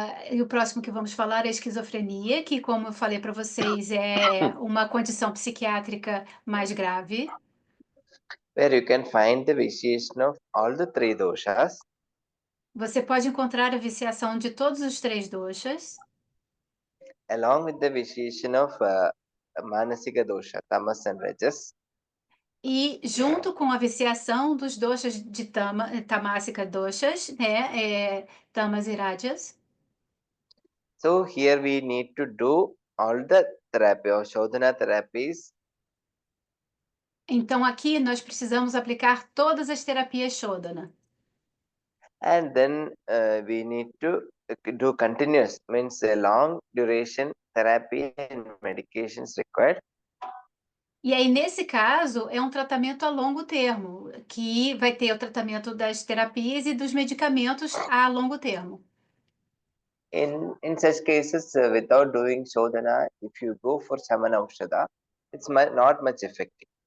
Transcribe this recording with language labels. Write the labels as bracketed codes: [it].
[pt] E o próximo que vamos falar é a esquizofrenia, que, como eu falei para vocês, é uma condição psiquiátrica mais grave. [en] Where you can find the vitiation of all the three doshas. [pt] Você pode encontrar a viciação de todos os três doshas. [en] Along with the vitiation of manasika dosha, tamas and rajas. [pt] E junto com a viciação dos doshas de tamásika doshas, né, tamas e rajas. [en] So here we need to do all the therapy or Shodhana therapies. [pt] Então aqui nós precisamos aplicar todas as terapias Shodhana. [en] And then we need to do continuous, means a long duration therapy and medications required. [pt] E aí, nesse caso, é um tratamento a longo termo, que vai ter o tratamento das terapias e dos medicamentos a longo termo. [en] In such cases, without doing Shodhana, if you go for Samana Aushadha, it's not much effective.